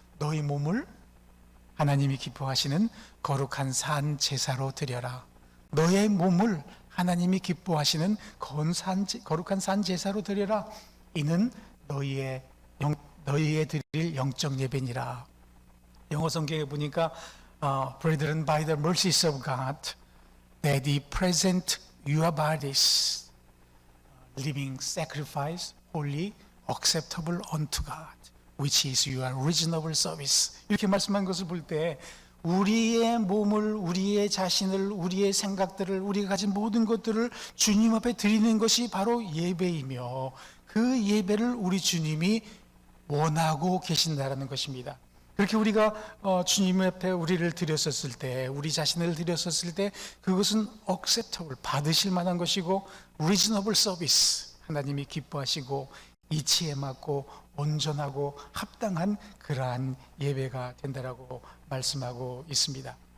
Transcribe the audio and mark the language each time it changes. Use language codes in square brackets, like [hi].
[ko] 너희 몸을 하나님이 기뻐하시는 거룩한 산 제사로 드려라. 너의 몸을 하나님이 기뻐하시는 거룩한 산 제사로 드려라. 이는 너희의 드릴 영적 예배니라. 영어 성경에 보니까 [en] Brethren, by the mercies of God, that ye present your bodies living sacrifice, holy, acceptable unto God, which is your reasonable service. [ko] 이렇게 말씀한 것을 볼 때 우리의 몸을, 우리의 자신을, 우리의 생각들을, 우리가 가진 모든 것들을 주님 앞에 드리는 것이 바로 예배이며, 그 예배를 우리 주님이 원하고 계신다라는 것입니다. 그렇게 우리가 주님 앞에 우리를 드렸었을 때, 우리 자신을 드렸었을 때 그것은 acceptable, 받으실 만한 것이고, reasonable service, 하나님이 기뻐하시고 이치에 맞고 온전하고 합당한 그러한 예배가 된다라고 말씀하고 있습니다.